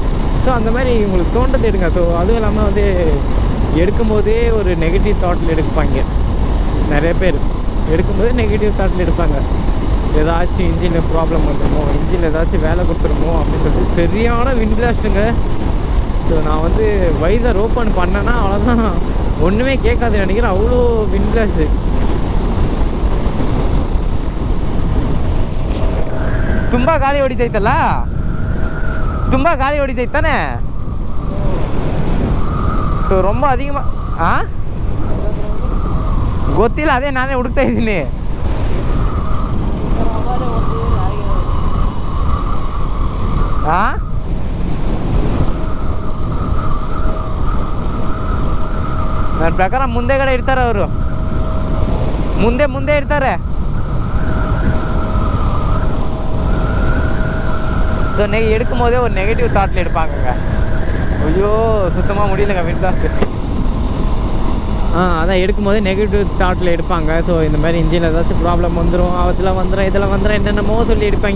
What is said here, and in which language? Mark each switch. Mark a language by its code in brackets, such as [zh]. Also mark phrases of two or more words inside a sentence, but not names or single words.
[ta] ஸோ அந்த மாதிரி உங்களுக்கு தோன்றது எடுங்க. ஸோ அதுவும் இல்லாமல் வந்து எடுக்கும்போதே ஒரு [en] negative thoughtil [ta] எடுப்பாங்க நிறைய பேர். எடுக்கும்போதே [en] negative thoughtil [ta] எடுப்பாங்க. ஏதாச்சும் [en] engineil problem [ta] வந்துடுமோ, இன்ஜினில் ஏதாச்சும் வேலை கொடுத்துருமோ அப்படின்னு சொல்லிட்டு சரியான விண்ட்லாஸ்ட்டுங்க. ஸோ நான் வந்து [en] visor open [ta] பண்ணேன்னா அவ்வளோதான், ஒன்றுமே கேட்காது நினைக்கிறேன். அவ்வளோ விண்ட்லாஸு. [kn] ತುಂಬ ಗಾಳಿ ಹೊಡಿತೈತಲ್ಲ, ತುಂಬ ಗಾಳಿ ಹೊಡಿತೈತಾನೆ. ಸೊ [ta] ரொம்ப அதிகமாக [kn] ಗೊತ್ತಿಲ್ಲ, ಅದೇ ನಾನೇ ಹುಡುಕ್ತಾ ಇದ್ದೀನಿ. ನನ್ನ ಪ್ರಕಾರ ಮುಂದೆಗಡೆ ಇರ್ತಾರೆ ಅವರು, ಮುಂದೆ ಇರ್ತಾರೆ. [ta] ஸோ எடுக்கும் போதே ஒரு [en] negative thoughtil [ta] எடுப்பாங்கங்க. ஐயோ சுத்தமாக முடியலைங்க விண்ட்லாஸ்ட்டு. அதான் எடுக்கும் போதே [en] negative thoughtil [ta] எடுப்பாங்க. ஸோ இந்த மாதிரி இன்ஜினில் ஏதாச்சும் ப்ராப்ளம் வந்துடும், அதில் வந்துடும், இதில் வந்துடும், என்னென்னமோ சொல்லி எடுப்பாங்க.